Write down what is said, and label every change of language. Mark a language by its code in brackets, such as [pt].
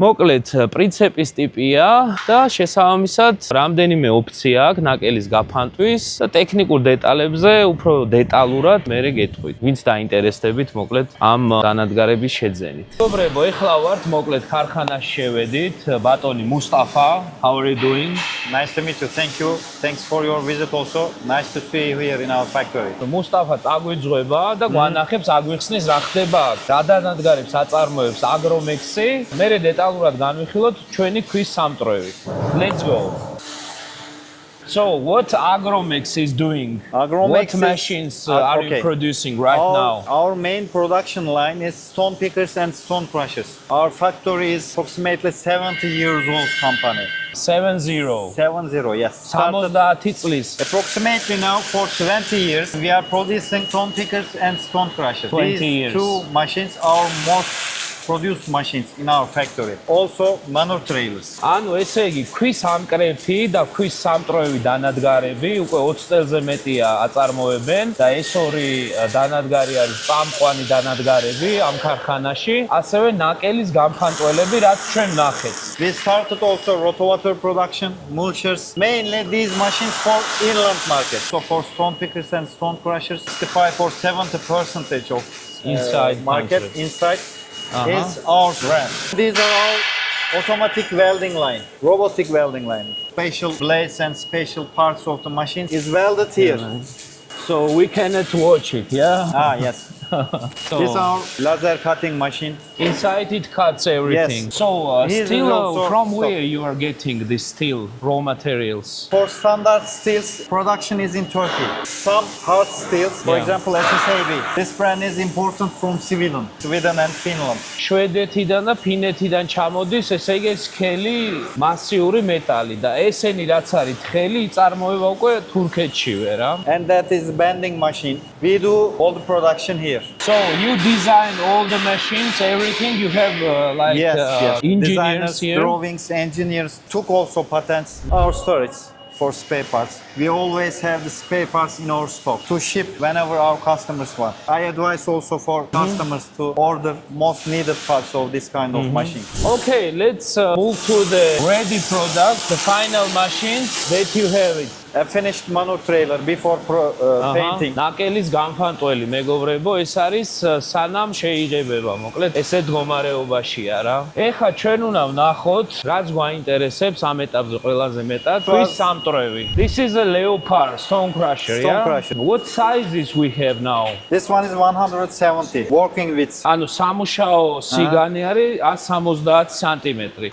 [ka] მოკლედ, პრინციპის ტიპია და შესაბამისად რამდენიმე ოპცია აქვს ნაკელის გაფანტვის და ტექნიკურ დეტალებზე უფრო დეტალურად მე გეტყვით. ვინც დაინტერესდებით, მოკლედ, ამ დანადგარების შეძენით. მეგობრებო, ეხლა ვართ, მოკლედ, ქარხანაში შევედით. [en] ბატონი მუსტაფა, how are you doing? Nice to meet you. Thank you. Thanks for your visit also. Nice to see you here in our factory. [ka] მუსტაფა წაგვიძღვება და გვანახებს, აგვიხსნის რა ხდება აქ. რა დანადგარებს აწარმოებს Agromex-ი. მე დეტალურად განვიხილოთ ჩვენი ქვის სამტრევი. [en] Let's go. So, what Agromex is doing? What machines are you producing right now? Our main production line is stone pickers and stone crushers. Our factory is approximately 70 years old company. 70. 70, yes. Approximately now for 20 years, we are producing stone pickers and stone crushers. 20 years. These two machines are most produced machines in our factory. Also manure trailers. [ka] ანუ ესე იგი ქვის სამკრეფი და ქვის სამტრევი დანადგარები უკვე 20 წელზე მეტია აწარმოებენ და ეს ორი დანადგარი არის წამყვანი დანადგარები ამ ქარხანაში, ასევე ნაკელის გამხანტველები, რაც ჩვენ ვნახეთ. [en] We started also rotavator production, mulchers, mainly these machines for inland market. So for stone pickers and stone crushers, 65 or 70% of inside market inside is our brand. These are our automatic welding line, robotic welding line. Special blades and special parts of the machine is welded here. So we cannot watch it, yeah? Yes. This is our laser cutting machine. Inside it cuts everything. Yes. So steel, from where you are getting the steel raw materials? For standard steels, production is in Turkey. Some hard steels, for example, SSAB. This brand is important from Sweden and Finland. [ka] შვედეთიდან და ფინეთიდან ჩამოდის, ესე იგი სქელი მასიური მეტალი და ესენი რაც არის თხელი იწარმოება უკვე თურქეთშივე რა. [en] And that is bending machine. We do all the production here. So you design all the machines, everything. You have yes. engineers designers, here. Drawings, engineers took also patents. Our storage for spare parts. We always have the spare parts in our stock to ship whenever our customers want. I advise also for customers to order most needed parts of this kind of machine. Okay, let's move to the ready product, the final machines that you have it. A finished manure trailer before painting. [ka] ნაკელის განფანტველი მეგობრებო, ეს არის სანამ შეიღებება, მოკლედ ესე მდგომარეობაშია რა. ეხლა ჩვენ უნდა ვნახოთ, რაც გვაინტერესებს ამ ეტაპზე ყველაზე მეტად, თვის სამტრევი. [en] This is a Leopard stone crusher, Stone yeah? crusher. What sizes we have now? This one is 170 working width, [ka] ანუ სამუშაო სიგანი არის 170 სანტიმეტრი.